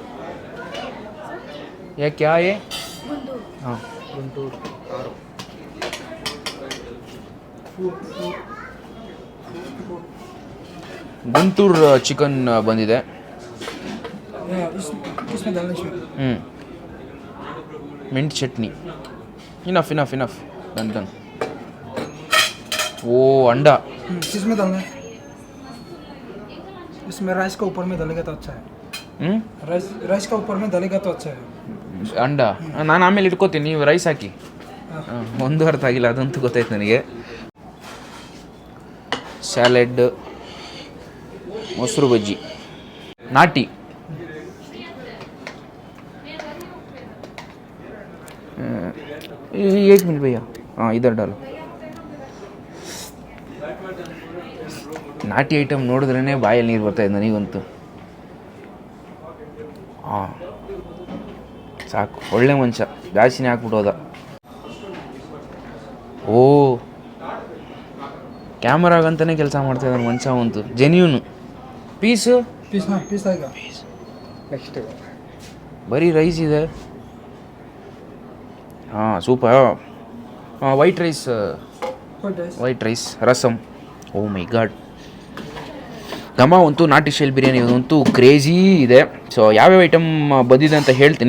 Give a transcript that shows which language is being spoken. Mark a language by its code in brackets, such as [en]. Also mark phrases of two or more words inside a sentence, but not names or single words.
[hi] क्या है? [kn] ಹಾಂ, ಗುಂಟೂರು ಚಿಕನ್ ಬಂದಿದೆ. [en] Mint chutney. Enough done. [hi] ओ अंडा किसमें डालना है? इसमें राइस का ऊपर में डालेगा तो अच्छा है। राइस का ऊपर में डालेगा तो अच्छा है। [kn] ಅಂಡ ನಾನು ಆಮೇಲೆ ಇಟ್ಕೋತೀನಿ, ನೀವು ರೈಸ್ ಹಾಕಿ. ಒಂದು ಅರ್ಥ ಆಗಿಲ್ಲ, ಅದಂತೂ ಗೊತ್ತಾಯ್ತು ನನಗೆ. ಸ್ಯಾಲೆಡ್, ಮೊಸರು ಬಜ್ಜಿ, ನಾಟಿ. [hi] एक मिनट भैया, हाँ इधर डालो. [kn] ನಾಟಿ ಐಟಮ್ ನೋಡಿದ್ರೇ ಬಾಯಲ್ಲಿ ನೀರು ಬರ್ತಾಯಿದೆ ನನಗಂತೂ. ಹಾಂ ಸಾಕು, ಒಳ್ಳೆ ಮನುಷ್ಯ, ಜಾಸ್ತಿನೇ ಹಾಕ್ಬಿಟ್ಟೋದ. ಓ ಕ್ಯಾಮರಾಗಂತಲೇ ಕೆಲಸ ಮಾಡ್ತಾಯಿದ್ದಾನೆ ಮನುಷ್ಯ ಅಂತೂ, ಜೆನ್ಯೂನು. ಪೀಸು [hi] पीस आएगा नेक्स्ट [kn] ಬರೀ ರೈಸ್ ಇದೆ. ಹಾಂ ಸೂಪರ್. ಹಾಂ [en] white rice [kn] ರಸಮ್. [en] Oh my god, [kn] ಘಮ ಅಂತೂ ನಾಟಿ ಸ್ಟೈಲ್ ಬಿರಿಯಾನಿ ಇದಂತೂ ಕ್ರೇಜಿ ಇದೆ. ಸೊ ಯಾವ್ಯಾವ ಐಟಮ್ ಬಂದಿದೆ ಅಂತ ಹೇಳ್ತೀನಿ.